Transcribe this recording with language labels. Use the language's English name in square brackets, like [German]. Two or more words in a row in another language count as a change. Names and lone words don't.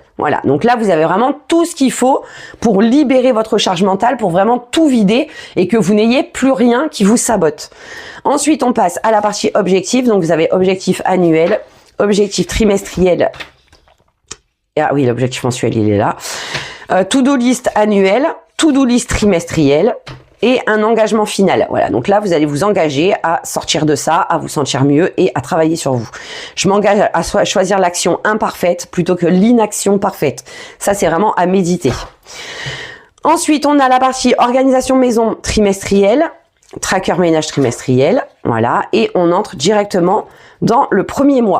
[French] Voilà, donc là vous avez vraiment tout ce qu'il faut pour libérer votre charge mentale, pour vraiment tout vider et que vous n'ayez plus rien qui vous sabote. Ensuite on passe à la partie objectif, donc vous avez objectif annuel, objectif trimestriel, ah oui l'objectif mensuel il est là, [English] to-do list [French] annuel, [English] to-do list [French] trimestriel, et un engagement final. Voilà, donc là, vous allez vous engager à sortir de ça, à vous sentir mieux et à travailler sur vous. Je m'engage à choisir l'action imparfaite plutôt que l'inaction parfaite. Ça, c'est vraiment à méditer. Ensuite, on a la partie organisation maison trimestrielle, tracker ménage trimestriel, voilà, et on entre directement dans le premier mois.